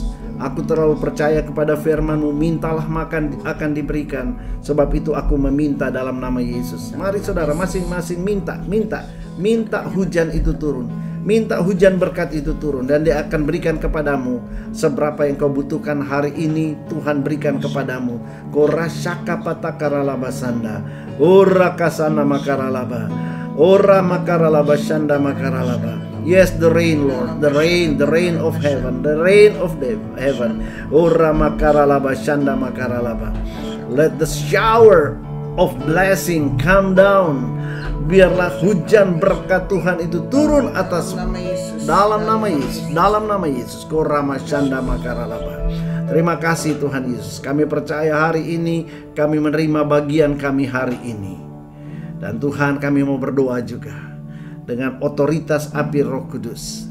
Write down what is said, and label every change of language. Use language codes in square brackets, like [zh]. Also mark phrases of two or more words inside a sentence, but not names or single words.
[id] Aku terlalu percaya kepada firman-Mu, mintalah makan akan diberikan. Sebab itu aku meminta dalam nama Yesus. Mari saudara masing-masing minta hujan itu turun. Minta hujan berkat itu turun, dan Dia akan berikan kepadamu seberapa yang kau butuhkan hari ini. Tuhan berikan kepadamu. Korasyaka patakaralaba sanda. Ora kasana makaralaba. Ora makaralaba shanda makaralaba. [en] Yes, the rain, Lord, the rain of heaven, the rain of heaven. Ora makaralaba shanda makaralaba. Let the shower of blessing come down. [id] Biarlah hujan berkat Tuhan itu turun atas dalam nama Yesus, dalam nama Yesus. Korama shanda makaralaba. Terima kasih Tuhan Yesus. Kami percaya hari ini kami menerima bagian kami hari ini. Dan Tuhan, kami mau berdoa juga dengan otoritas api Roh Kudus.